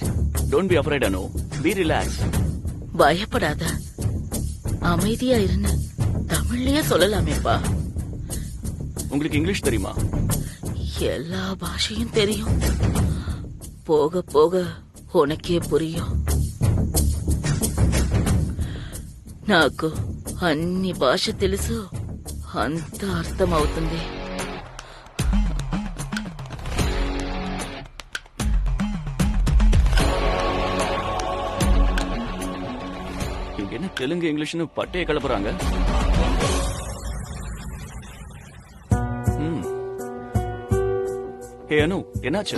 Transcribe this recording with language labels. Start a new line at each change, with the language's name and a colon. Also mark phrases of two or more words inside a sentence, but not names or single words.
English: don't be afraid அனு, be relax.
Tamil: பயப்படாத, அமைதியா இருந்து தமிழ்லயே சொல்லலாமேப்பா. உங்களுக்கு இங்கிலீஷ் தெரியுமா? எல்லா பாஷையும் தெரியும். போக போக உனக்கே புரியும்.
Telugu: నాకు అన్ని భాష తెలుసు, అంత అర్థమవుతుంది.
Tamil: இங்க என்ன தெலுங்கு இங்கிலீஷ்னு பட்டைய கிளப்புறாங்க? ஏ அனு, என்னாச்சு?